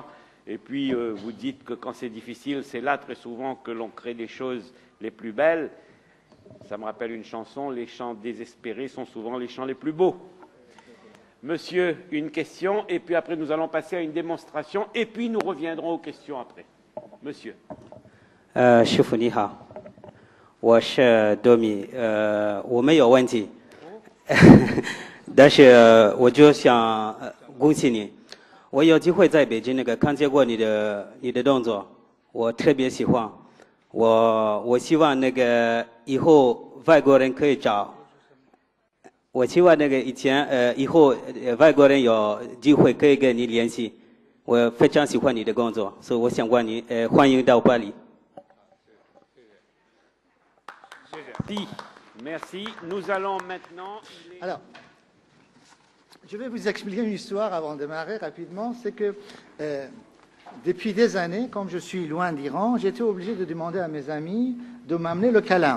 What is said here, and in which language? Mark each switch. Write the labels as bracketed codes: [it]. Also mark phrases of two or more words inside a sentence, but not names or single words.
[fr] Et puis, vous dites que quand c'est difficile, c'est là très souvent que l'on crée les choses les plus belles. Ça me rappelle une chanson, les chants désespérés sont souvent les chants les plus beaux. Monsieur, une question, et puis après nous allons passer à une démonstration, et puis nous reviendrons aux questions après. Monsieur. [zh] 师傅你好，我是多米，我没有问题，但是我就想恭喜你，我有机会在北京看见过你的动作，我特别喜欢，我希望以后外国人可以找。我希望以后外国人有机会可以跟你联系，我非常喜欢你的工作，所以我想问你，欢迎到巴黎。 [fr] Merci. Nous allons maintenant. Alors, je vais vous expliquer une histoire avant de démarrer rapidement. C'est que depuis des années, comme je suis loin d'Iran, j'étais obligé de demander à mes amis de m'amener le kalam.